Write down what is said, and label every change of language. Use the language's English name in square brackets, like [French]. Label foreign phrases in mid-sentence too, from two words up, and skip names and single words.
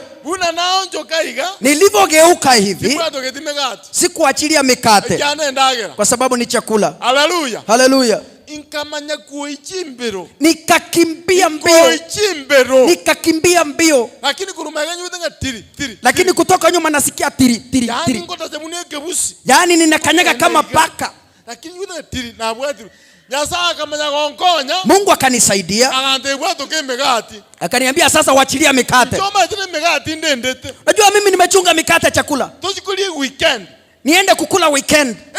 [Swahili] Nilivogeuka hivi sikuachilia mikate kwa sababu ni chakula. Haleluya. Haleluya. Nikakimbia mbio. Lakini kutoka nyuma nasikia tiri tiri tiri. Yaani ninakanyaga kama paka. Mungu akanisaidia. Akaniambia sasa uachilia mikate. Najua mimi nimechunga mikate chakula. Niende kukula weekend.